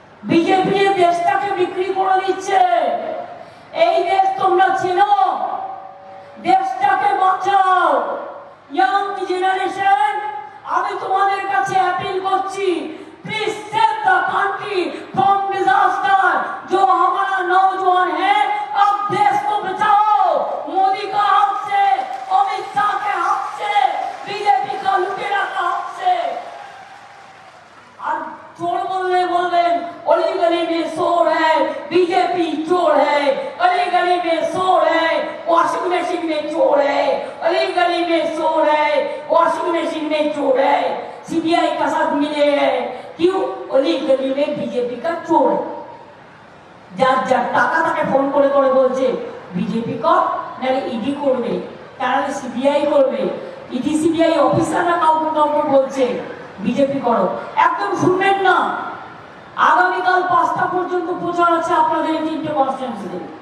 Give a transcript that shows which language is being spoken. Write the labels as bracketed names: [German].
[Bangla] BJP দেশটাকে বিক্রি করে দিচ্ছে। এই দেশ তোমরা চেনো, দেশটাকে বাঁচাও। ইয়াং জেনারেশন, আমি তোমাদের কাছে অ্যাপিল করছি, [English] Please save the country from disaster. [Hindi] जो हमारा नौजवान है, अब देश को बचाओ। मोदी का हाथ से, अमित शाह के हाथ से, बीजेपी का लुटेरा का हाथ से। और चोर बोलने अली गली में शोर है, बीजेपी चोर है। अली गली में शोर है, वॉशिंग मशीन में चोर है। अली गली में शोर है, वॉशिंग मशीन में चोर है। सीबीआई का साथ मिले हैं, क्यों? अली गली में बीजेपी का चोर है। [Bangla] যার যার টাকা তাকে ফোন করে করে বলছে বিজেপি কর, নাহলে ইডি করবে, তাহলে সিবিআই করবে। ইডি সিবিআই অফিসাররা কাউকে কাউকে বলছে বিজেপি করো। একদম শুনবেন না। আগামীকাল 5টা পর্যন্ত প্রচার আছে আপনাদের এই 3টে কনস্টিটিউয়েন্সিতে।